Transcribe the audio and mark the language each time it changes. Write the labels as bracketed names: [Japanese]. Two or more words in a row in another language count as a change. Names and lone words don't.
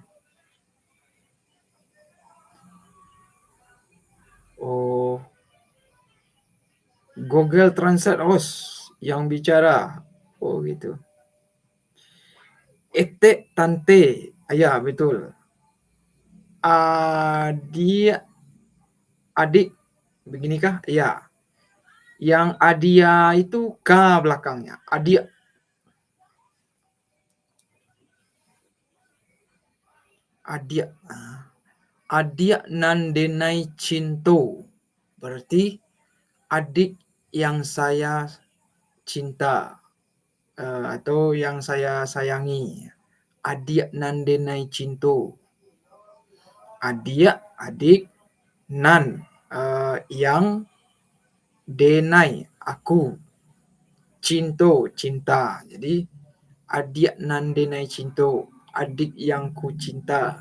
[Indonesian] Oh, Google Translate host yang bicara. Oh gitu. Ete tante. Ya betul. Adik adik beginikah? Ya. Yang adia itu K belakangnya. [Minangkabau] Adia. Adia. Adia nandenai cinto. [Indonesian] Berarti adik yang saya cinta. Atau yang saya sayangi. [Minangkabau] Adik nandenai cinto. Adik, adik, nan, yang, denai, aku, cinto, cinta. [Indonesian] Jadi [Minangkabau] adik nan denai cinto, [Indonesian] adik yang ku cinta.